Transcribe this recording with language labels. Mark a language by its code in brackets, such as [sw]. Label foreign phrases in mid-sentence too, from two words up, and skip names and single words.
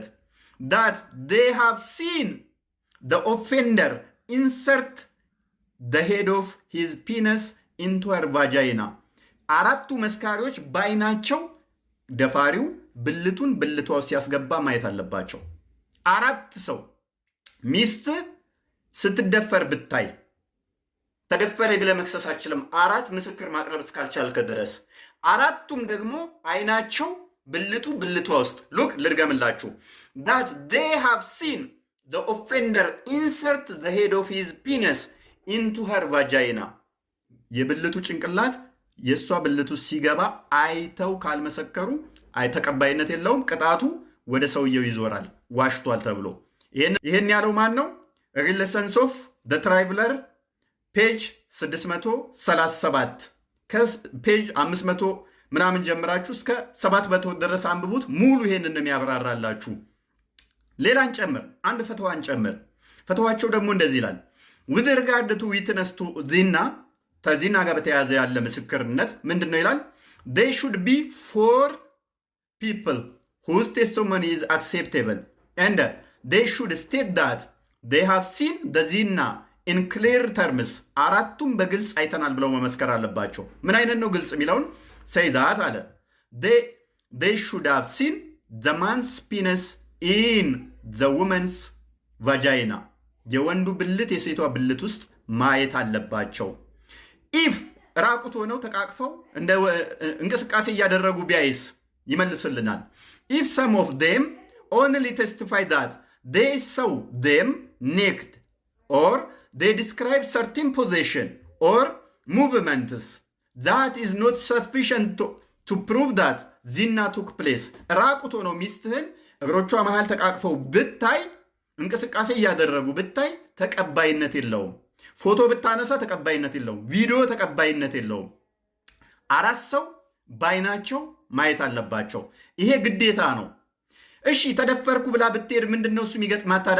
[en] that they have seen the offender insert the head of his penis into her vagina። [am] 4ቱ መስካሪዎች በአይናቸው ደፋሪው ብልቱን ብልቷ ሲያስገባ ማየት አለባቸው። 4 ሰው ሚስት ስትደፈር ብታይ ተደፈረ ብለህ መክሰስ አችልም፣ 4 ምስክር ማቅረብ እስካልቻልከ ድረስ። 4ቱም ደግሞ አይናቸው ብልቱ ብልቷ ውስጥ ሉክ ልድገምላችሁ። [en] that they have seen the offender insert the head of his penis into her vagina፣ [am] የብልቱ ጭንቅላት የእሷ ብልቱ ሲገባ አይተው ካልመሰከሩ ተቀባይነት የለውም። ቅጣቱ ወደ ሰውየው ይዞራል፣ ዋሽቷል ተብሎ። ይህን ያለው ማን ነው? ሪሌሰንስ ኦፍ ደ ትራይቭለር ፔጅ 637 ከፔጅ 500 ምናምን ጀምራችሁ እስከ 700 ድረስ አንብቡት። ሙሉ ይሄንን ነው የሚያብራራላችሁ። ሌላን ጨምር፣ አንድ ፈተዋን ጨምር። ፈተዋቸው ደግሞ እንደዚህ ይላል። [en] with regard to witness to [am] ዚና፣ ከዚና ጋር በተያያዘ ያለ ምስክርነት ምንድን ነው ይላል? [en] they should be 4 people whose testimony is acceptable and they should state that they have seen the zina in clear terms። [am] 4ቱም በግልጽ አይተናል ብለው መመስከር አለባቸው። ምን አይነት ነው ግልጽ የሚለውን [en] say that አለ። they should have seen the man's penis in the woman's vagina፣ [am] የወንዱ ብልት የሴቷ ብልት ውስጥ ማየት አለባቸው። ኢፍ ራቁት ሆነው ተቃቅፈው እንደ እንቅስቃሴ እያደረጉ ቢያይስ ይመልስልናል። [en] if some of them only testify that they saw them naked or they describe certain position or movements, that is not sufficient to prove that zina took place። [am] ራቁት ሆነው ሚስትህን እግሮቿ መሃል ተቃቅፈው ብታይ፣ እንቅስቃሴ እያደረጉ ብታይ ተቀባይነት የለውም። ፎቶ ብታነሳ ተቀባይነት የለውም። ቪዲዮ ተቀባይነት የለውም። 4 ሰው ባይናቸው ማየት አለባቸው። ይሄ ግዴታ ነው። እሺ ተደፈርኩ ብላ ብትሄድ ምንድነው እሱ የሚገጥማት ታዲያ?